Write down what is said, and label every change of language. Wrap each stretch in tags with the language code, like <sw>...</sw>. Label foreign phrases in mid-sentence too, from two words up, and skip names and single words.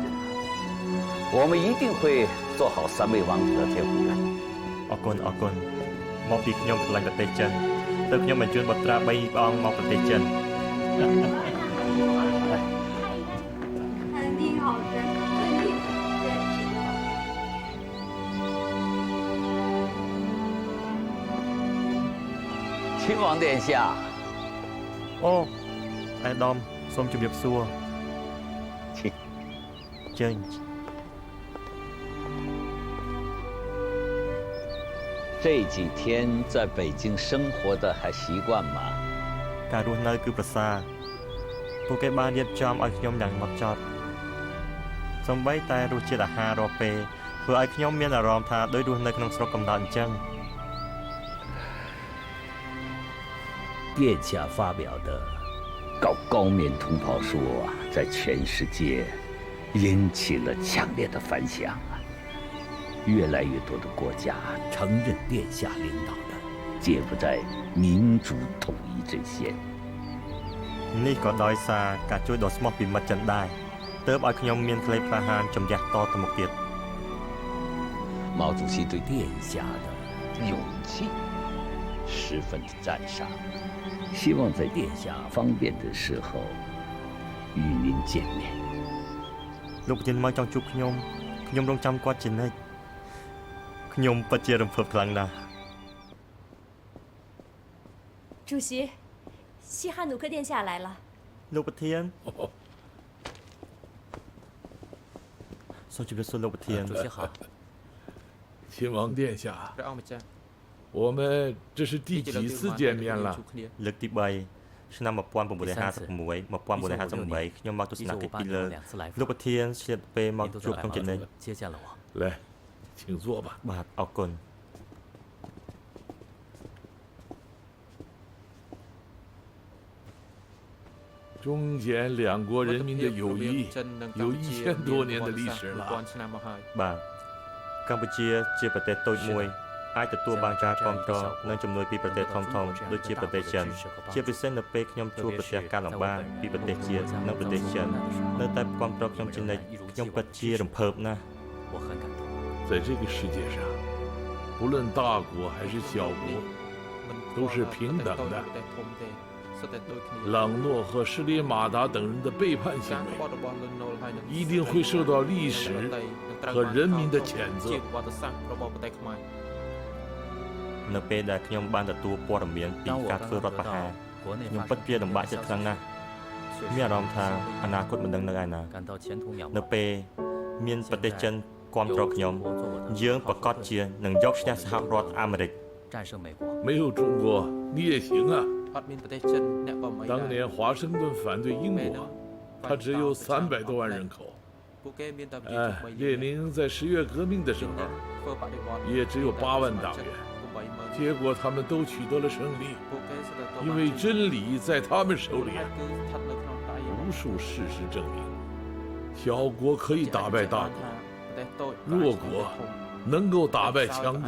<zh>我们一定会做好3位王子的监护人。</zh> <km>អរគុណអរគុណមកពីខ្ញុំឆ្លាញ់ប្រទេសចិនទើបខ្ញុំបញ្ជូនបុត្រា3ព្រះអង្គមកប្រទេសចិន</km> <zh>肯定好吃，肯定亲王殿下。</zh> <km>អូអាដាមសូមជម្រាបសួរចេញ</km> <zh>这几天在北京生活的还习惯吗？</zh> <km>ការរស់នៅគឺប្រសើរពួកគេបានរៀបចំឲ្យខ្ញុំយ៉ាងហ្មត់ចត់សំបីតែរសជាតិអាហាររាល់ពេលធ្វើឲ្យខ្ញុំមានអារម្មណ៍ថាដូចរស់នៅក្នុងស្រុកកំណើតអញ្ចឹង</km> <zh>殿下发表的高面同胞说啊，在全世界引起了强烈的反响啊！越来越多的国家承认殿下领导的柬埔寨民主统一阵线。</zh> <km>នេះក៏ដោយសារការជួយដ៏ស្មោះពីមិត្តចិនដែរទើបឲ្យខ្ញុំមានក្លេក្លាហានជំនះតទៅមុខទៀត</km> <zh>毛主席对殿下的勇气十分的赞赏，希望在殿下方便的时候与您见面。</zh> <km>លោកប្រធានមកចង់ជួបខ្ញុំរងចាំគាត់ជានិច្ចខ្ញុំពិតជារំភើបខ្លាំងណាស់</km> <zh>主席，西哈努克殿下来了。</zh> <km>លោកប្រធានសូមជម្រាបសួរលោកប្រធាន</km> <zh>主席好亲王殿下我们这是第几次见面了</zh> <km>លើកទី3ឆ្នាំ1956 1958ខ្ញុំមកទស្សនកិច្ចពីលើលោកប្រធានឆ្លៀតពេលមកជួបខ្ញុំជានិច្ច</km> <zh>来请坐吧</zh> <km>បាទអរគុណ</km> <zh>中柬两国人民的友谊有1000多年的历史了。</zh> <km>បាទកម្ពុជាជាប្រទេសតូចមួយអាចទទួលបានការគាំទ្រនិងជំនួយពីប្រទេសធំៗដូចជាប្រទេសចិនជាពិសេសនៅពេលខ្ញុំជួបប្រទេសការលំបាកពីប្រទេសជាតិនិងប្រទេសចិននៅតែគាំទ្រខ្ញុំជានិច្ចខ្ញុំពិតជារំភើបណាស់</km> <zh>在这个世界上不论大国还是小国都是平等的朗诺和施里马达等人的背叛行为一定会受到历史和人民的谴责</zh> <km>នៅពេលដែលខ្ញុំបានទទួលព័ត៌មានពីការធ្វើរដ្ឋប្រហារខ្ញុំពិតជាលំបាកចិត្តខ្លាំងណាស់មានអារម្មណ៍ថាអនាគតមិនដឹងនៅឯណានៅពេលមានប្រទេសចិនគាំទ្រខ្ញុំយើងប្រកាសជានឹងយកឈ្នះសហរដ្ឋអាមេរិក</km> <zh>没有中国你也行啊当年华盛顿反对英国他只有300多万人口列宁在10月革命的时候也只有8万党员结果他们都取得了胜利因为真理在他们手里无数事实证明小国可以打败大国弱国能够打败强国</zh>